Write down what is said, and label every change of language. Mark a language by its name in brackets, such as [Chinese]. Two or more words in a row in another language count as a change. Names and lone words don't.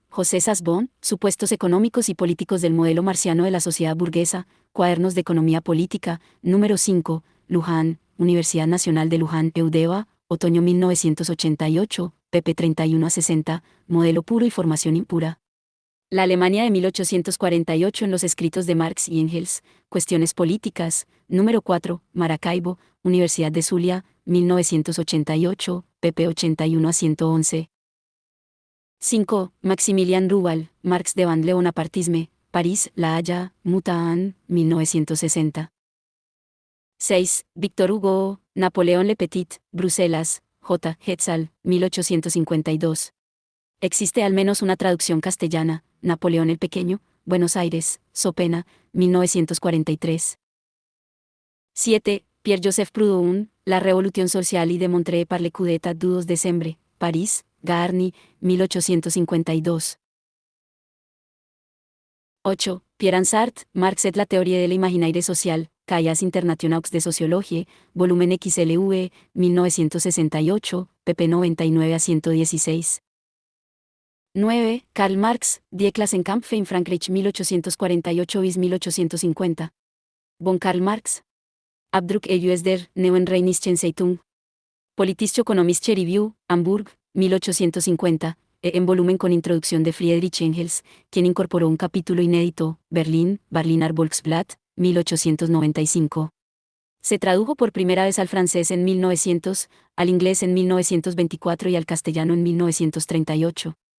[Spanish] José Sasbón, Supuestos económicos y políticos del modelo marxiano de la sociedad burguesa, Cuadernos de Economía Política, número 5, Luján, Universidad Nacional de Luján, Eudeva, otoño 1988, pp 31 a 60, Modelo puro y formación impura. La Alemania de 1848 en los escritos de Marx y Engels, Cuestiones políticas, número 4, Maracaibo, Universidad de Zulia, 1988, pp 81 a 111. 5. Maximilian Rubal, Marx de Van Leonapartisme, París, La Haya, Mutaan, 1960. 6. Victor Hugo, Napoleón Le Petit, Bruselas, J. Hetzel, 1852. Existe al menos una traducción castellana, Napoleón el Pequeño, Buenos Aires, Sopena, 1943. 7. Pierre-Joseph Proudhon, La Revolution sociale y de Montré par le coup d'état du 2 décembre, París, Gaarni, 1852. 8. Pierre Ansart, Marx et la théorie de l'imaginaire social, Cahiers internationaux de sociologie, volumen XLV, 1968, pp 99 a 116. 9. Karl Marx, Die Klassenkampf in Frankreich 1848 bis 1850. Von Karl Marx. Abdruck EUS der Neuen Rheinischen Zeitung. Politische-ökonomische Review, Hamburg, 1850, en volumen con introducción de Friedrich Engels, quien incorporó un capítulo inédito, Berlín, Berliner Volksblatt, 1895. Se tradujo por primera vez al francés en 1900, al inglés en 1924 y al castellano en 1938.